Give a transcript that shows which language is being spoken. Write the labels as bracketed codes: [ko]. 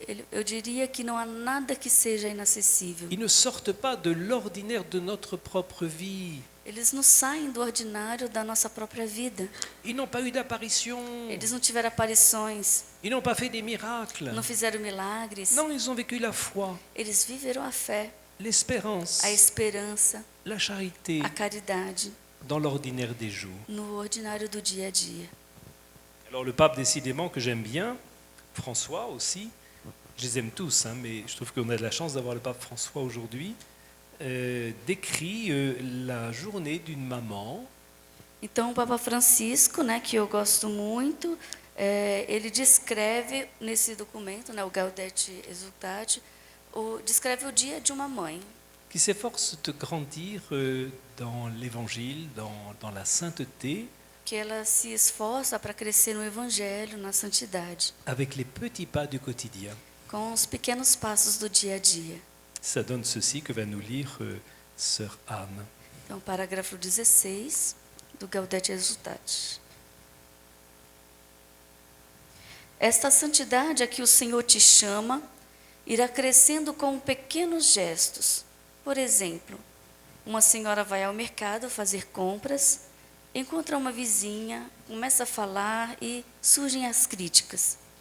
[pt] Eu diria que não há nada que seja inacessível. [fr] Ils ne sortent pas de l'ordinaire de notre propre vie. [pt] Eles não saem do ordinário da nossa própria vida. [fr] Ils n'ont pas eu d'apparition. [pt] Eles não tiveram aparições, [fr] Ils n'ont pas fait des miracles. [pt] não fizeram milagres. [fr] Non, ils ont vécu la foi, [pt] Eles viveram a fé, [fr] l'espérance, [pt] a esperança, [fr] la charité [pt] a caridade [fr] dans l'ordinaire des jours. [pt] no ordinário do dia a dia. [fr] Alors le pape, décidément, que j'aime bien, François aussi, je les aime tous, hein, mais je trouve qu'on a de la chance d'avoir le pape François aujourd'hui, décrit la journée d'une maman [pt] Então, o Papa Francisco, né, que eu gosto muito, ele descreve nesse documento, né, o Gaudete Exultate, descreve o dia de uma mãe, [fr] qui s'efforce de grandir dans l'évangile, dans la sainteté, [pt] que ela se esforça para crescer no Evangelho, na santidade, [fr] avec les petits pas du quotidien. [pt] com os pequenos passos do dia a dia. [fr] Ça donne ceci que va nous lire Sœur Anne. [pt] Então, parágrafo 16 do Gaudete Exultate. Esta santidade a que o Senhor te chama irá crescendo com pequenos gestos. Por exemplo, uma senhora vai ao mercado fazer compras, encontra uma vizinha, começa a falar e surgem as críticas.